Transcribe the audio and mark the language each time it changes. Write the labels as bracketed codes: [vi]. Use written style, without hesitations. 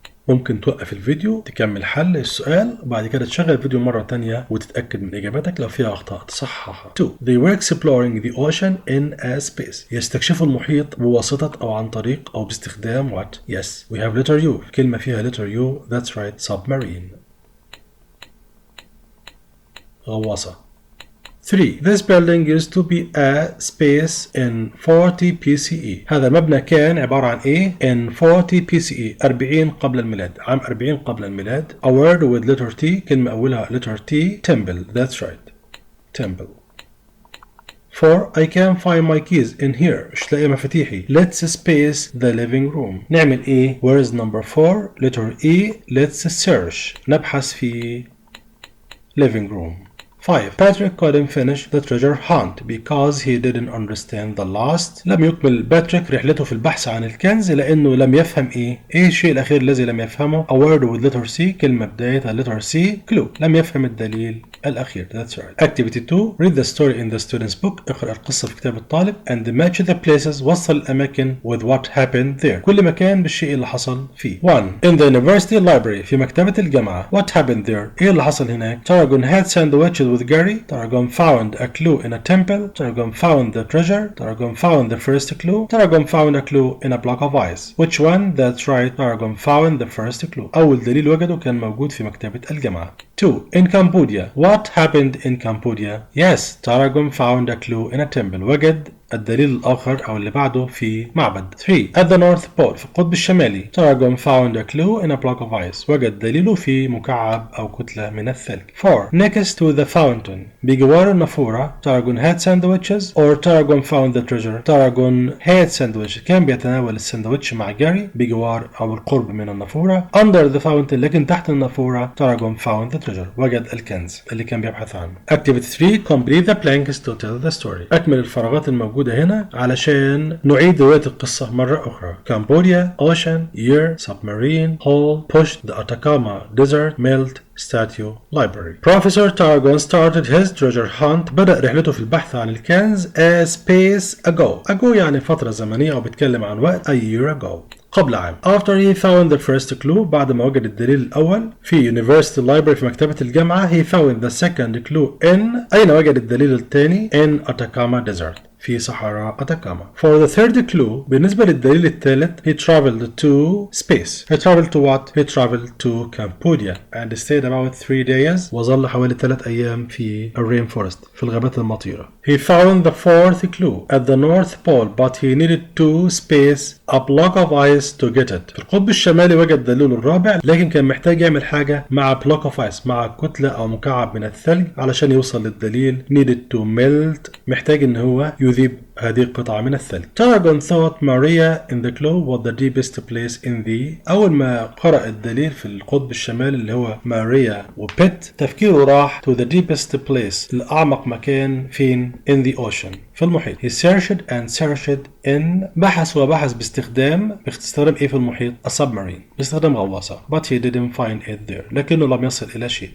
[ar] ممكن توقف الفيديو تكمل حل السؤال وبعد كده تشغل الفيديو مرة تانية وتتأكد من إجاباتك لو فيها أخطاء تصححها. 2. [en] They were exploring the ocean in a space. [ar] يستكشفوا المحيط بواسطة أو عن طريق أو باستخدام what? [en] Yes. We have letter U. [ar] كلمة فيها [en] letter U. That's right. Submarine. [ar] غواصة. 3. [en] This building used to be a space in 40 BCE. [ar] هذا المبنى كان عبارة عن إيه؟ [en] In 40 BCE [ar] 40 قبل الميلاد. عام 40 قبل الميلاد. [en] A word with letter T. [ar] كلمة أولها [en] letter T. Temple. That's right. Temple. 4. I can't find my keys in here. [ar] مش لاقي مفاتيحي. [en] Let's space the living room. [ar] نعمل إيه؟ [en] Where is number 4? Letter E. Let's search. [ar] نبحث في [en] living room. 5. Patrick couldn't finish the treasure hunt because he didn't understand the last. [ar] لم يكمل باتريك رحلته في البحث عن الكنز لأنه لم يفهم إيه الشيء الأخير الذي لم يفهمه. [en] A word with letter C. [ar] كلمة بدايتها [en] letter C. Clue. [ar] لم يفهم الدليل الأخير. [en] That's right. Activity 2. Read the story in the student's book. [ar] اقرأ القصة في كتاب الطالب [en] and match the places. [ar] وصل الأماكن [en] with what happened there. [ar] كل مكان بالشيء اللي حصل فيه. 1. [en] In the university library. [ar] في مكتبة الجامعة. [en] What happened there? [ar] إيه اللي حصل هناك؟ [en] Tarragon had sandwiches with Gary. Tarragon found a clue in a temple. Tarragon found the treasure. Tarragon found the first clue. Tarragon found a clue in a block of ice. Which one? That's right. Tarragon found the first clue. [ar] أول دليل وجده كان موجود في مكتبة الجامعة. [en] 2. In Cambodia. What happened in Cambodia? Yes. Tarragon found a clue in a temple. [ar] وجد الدليل الآخر أو اللي بعده في معبد. [en] 3. At the North Pole. [ar] في القطب الشمالي. [en] Tarragon found a clue in a block of ice. [ar] وجد دليله في مكعب أو كتلة من الثلج. [en] 4. Next to the fountain. [ar] بجوار النافورة. [en] Tarragon had sandwiches or Tarragon found the treasure. Tarragon had sandwiches. [ar] كان بيتناول الساندويتش مع جاري بجوار أو القرب من النافورة. [en] Under the fountain. [ar] لكن تحت النافورة. [en] Tarragon found the treasure. [ar] وجد الكنز اللي كان بيبحث عنه. [en] Activity 3. Complete the blanks to tell the story. [ar] أكمل الفراغات الموجودة هنا علشان نعيد رواية القصة مرة أخرى. [en] Cambodia, ocean, year, submarine, hole, push, the Atacama Desert, melt, statue, library. Professor Tarragon started his treasure hunt. [ar] بدأ رحلته في البحث عن الكنز [en] a space ago. Ago [ar] يعني فترة زمنية أو بيتكلم عن وقت. [en] A year ago. [ar] قبل عام. [en] After he found the first clue [ar] بعد ما وجد الدليل الأول في [en] University Library [ar] في مكتبة الجامعة [en] he found the second clue in [ar] أين وجد الدليل الثاني [en] in Atacama Desert [ar] في صحراء أتاكاما. [en] For the third clue [ar] بالنسبة للدليل الثالث [en] he traveled to space. He traveled to what? He traveled to Cambodia and stayed about 3 days [ar] وظل حوالي 3 أيام في [en] rainforest [ar] في الغابات المطيرة. [en] He found the fourth clue at the North Pole but he needed to space a block of ice to get it. [ar] في القطب الشمالي وجد دليله الرابع لكن كان محتاج يعمل حاجة مع [en] block of ice [ar] مع كتلة أو مكعب من الثلج علشان يوصل للدليل [en] needed to melt [ar] محتاج إن هو يذيب هذه القطعة من الثلج. [en] Tarragon thought Maria in the clue was the deepest place in the [ar] أول ما قرأ الدليل في القطب الشمالي اللي هو ماريا وبيت تفكيره راح [en] to the deepest place [ar] لأعمق مكان فين [en] in the ocean [ar] في المحيط. [en] He searched and searched in [ar] بحث وبحث باستخدام إيه في المحيط [en] a submarine [ar] باستخدام غواصة [en] but he didn't find it there [ar] لكنه لم يصل إلى شيء.